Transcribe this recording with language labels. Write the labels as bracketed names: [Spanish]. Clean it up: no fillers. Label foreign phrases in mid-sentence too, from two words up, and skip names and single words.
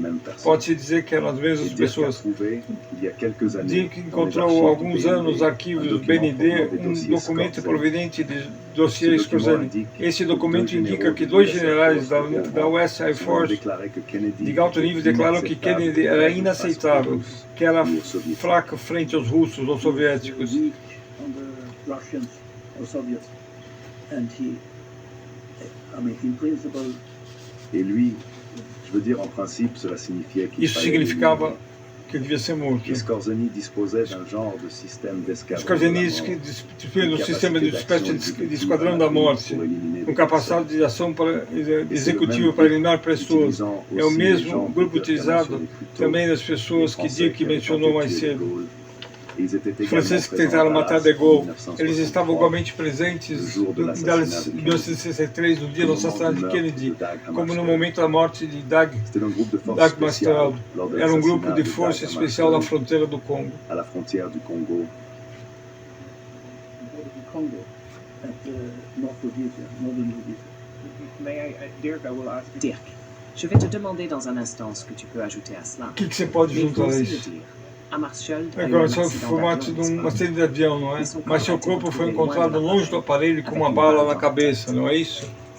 [Portuguese] Pode-se dizer que eram as mesmas pessoas. Diz que encontrou há alguns anos nos arquivos do BND um documento proveniente de dossiê Scorzeni. Esse documento indica que dois generais da US Air Force de alto nível declararam que Kennedy era inaceitável, que era fraco frente aos russos ou soviéticos. [French] Et lui, je veux dire, en principe, cela signifiait qu'il [Portuguese] Isso significava que ele devia ser morto. [French] Scorzeni disposait d'un genre de système d'escadron. [Portuguese] Scorzeni dispunha de um sistema de espécie de esquadrão da morte, com capacidade de ação executiva para eliminar pessoas. É o mesmo grupo utilizado também nas pessoas que Dirk mencionou mais cedo. Os franceses que tentaram matar de Gaulle, eles estavam igualmente presentes em 1963, no dia do assassinato de Kennedy, como no momento da morte de Dag Mastel. Era um grupo de força especial na fronteira do Congo. [French] Dirk, je vais te demander dans un instant ce que tu peux ajouter à cela. [Portuguese] O que você pode juntar a isso? Agora, só foi um acidente de avião, não é? Mas seu corpo foi encontrado longe do aparelho com uma bala na cabeça, não é isso?